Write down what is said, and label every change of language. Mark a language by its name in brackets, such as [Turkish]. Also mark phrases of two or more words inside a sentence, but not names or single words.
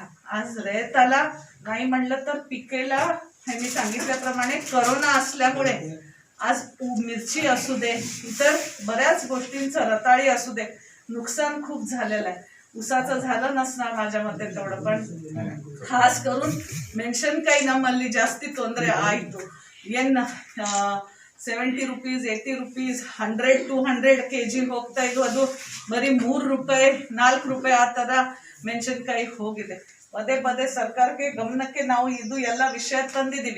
[Marathi] आज रयताला नाही म्हणलं तर पिकेला मी सांगितल्याप्रमाणे करोना असल्यामुळे आज मिरची असू दे, इतर बऱ्याच गोष्टींचं रताळी असू दे, नुकसान खूप झालेलं आहे. ऊसाचं झालं नसणार माझ्या मते तेवढं, पण खास करून [Kannada] ಮೆಣಸಿನ ಕಾಯಿ ನಮ್ಮಲ್ಲಿ ಜಾಸ್ತಿ ತೊಂದರೆ ಆಯಿತು. ಏನು 70 ರೂಪೀಸ್ 80 ರೂಪೀಸ್ 100 200 kg ಹೋಗ್ತಾ ಇದ್ದು ಅದು ಬರೀ 3 ರೂಪಾಯಿ 4 ರೂಪಾಯಿ ಆ ಥರ ಮೆಣಸಿನಕಾಯಿ ಹೋಗಿದೆ. ಪದೇ ಪದೇ ಸರ್ಕಾರಕ್ಕೆ ಗಮನಕ್ಕೆ ನಾವು ಇದು ಎಲ್ಲ ವಿಷಯ ತಂದಿದ್ದೀವಿ.